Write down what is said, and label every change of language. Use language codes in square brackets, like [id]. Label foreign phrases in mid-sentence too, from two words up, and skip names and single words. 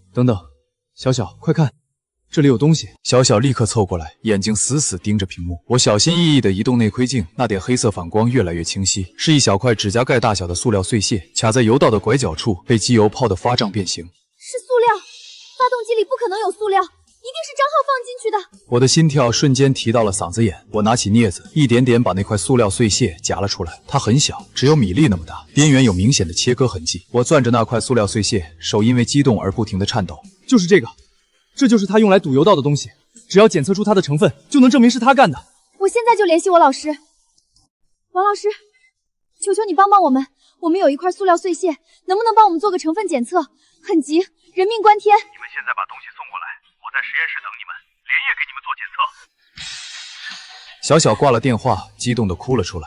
[zh] 等等，小小，快看，這裡有東西！小小立刻湊過來，眼睛死死盯着屏幕。我小心翼翼地移動內窺鏡，那點黑色反光越來越清晰，是一小塊指甲蓋大小的塑料碎屑，卡在油道的拐角處，被機油泡得發脹變形。是塑料，發動機裡不可能有塑料，一定是張浩放進去的。我的心跳瞬間提到了嗓子眼，我拿起鑷子，一點點把那塊塑料碎屑夾了出來。它很小，只有米粒那麼大，邊緣有明顯的切割痕跡。我攥着那塊塑料碎屑，手因為激動而不停地顫抖。就是這個。這就是他用來堵油道的東西，只要檢測出它的成分，就能證明是他幹的。我現在就聯繫我老師。王老師，求求你幫幫我們，我們有一塊塑料碎屑，能不能幫我們做個成分檢測？很急，人命關天。你们現在把東西送過來，我在實驗室等你們，連夜給你們做檢測。小小掛了電話，激動地哭了出來。